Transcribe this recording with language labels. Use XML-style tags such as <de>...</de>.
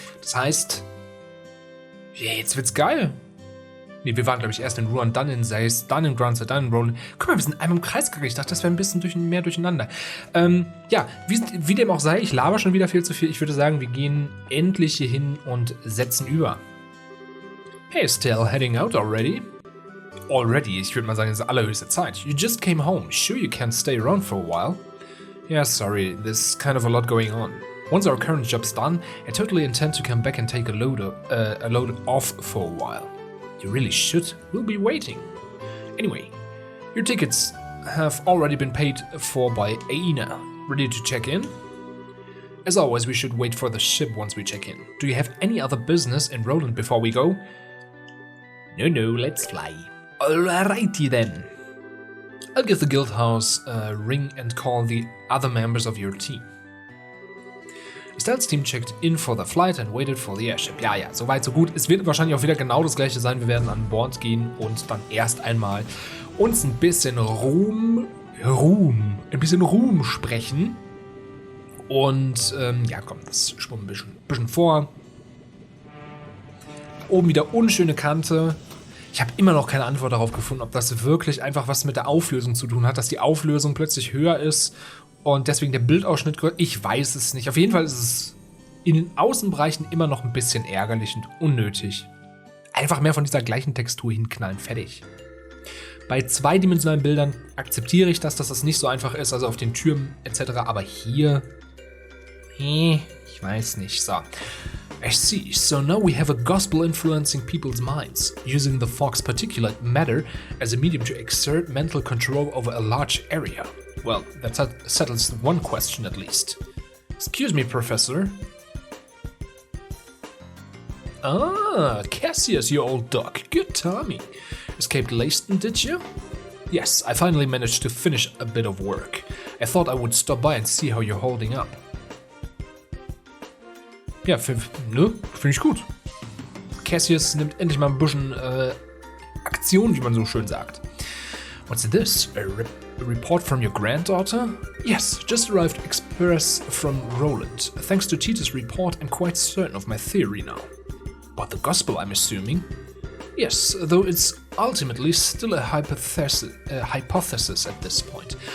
<de>Das heißt, jetzt wird's geil. Ne, wir waren, glaube ich, erst in Rouen, dann in Zeiss, dann in Gronzel, dann in Roland. Guck mal, wir sind einmal im Kreis gegangen. Ich dachte, das wäre ein bisschen mehr durcheinander. Ja, wie dem auch sei, ich laber schon wieder viel zu viel. Ich würde sagen, wir gehen endlich hier hin und setzen über.</de> <en>Hey, still heading out already?</en> <de>Already, ich würde mal sagen, es ist allerhöchste Zeit.</de> <en>You just came home. Sure you can't stay around for a while? Yeah, sorry, there's kind of a lot going on. Once our current job's done, I totally intend to come back and take a load off for a while. You really should. We'll be waiting. Anyway, your tickets have already been paid for by Aina. Ready to check in? As always, we should wait for the ship once we check in. Do you have any other business in Roland before we go? No, let's fly. Alrighty then. I'll give the guild house a ring and call the other members of your team. Estelle's team checked in for the flight and waited for the airship.</en> <de>Ja, soweit so gut. Es wird wahrscheinlich auch wieder genau das gleiche sein. Wir werden an Bord gehen und dann erst einmal uns ein bisschen Ruhm sprechen. Und ja, komm, das springen wir ein bisschen vor. Oben wieder unschöne Kante. Ich habe immer noch keine Antwort darauf gefunden, ob das wirklich einfach was mit der Auflösung zu tun hat, dass die Auflösung plötzlich höher ist und deswegen der Bildausschnitt größer. Ich weiß es nicht. Auf jeden Fall ist es in den Außenbereichen immer noch ein bisschen ärgerlich und unnötig. Einfach mehr von dieser gleichen Textur hinknallen, fertig. Bei zweidimensionalen Bildern akzeptiere ich das, dass das nicht so einfach ist, also auf den Türmen etc. Aber hier, ich weiß nicht.</de> <en>So. I see. So now we have a gospel influencing people's minds, using the fog's particulate matter as a medium to exert mental control over a large area. Well, that settles one question at least. Excuse me, Professor. Ah, Cassius, you old dog. Good timing. Escaped Leyston, did you? Yes, I finally managed to finish a bit of work. I thought I would stop by and see how you're holding up.</en> <de>Ja, finde ich gut. Cassius nimmt endlich mal ein bisschen Aktion, wie man so schön sagt.</de> <en>What's this? A report from your granddaughter? Yes, just arrived express from Roland. Thanks to Tita's report, I'm quite certain of my theory now. About the gospel, I'm assuming? Yes, though it's ultimately still a hypothesis at this point.</en>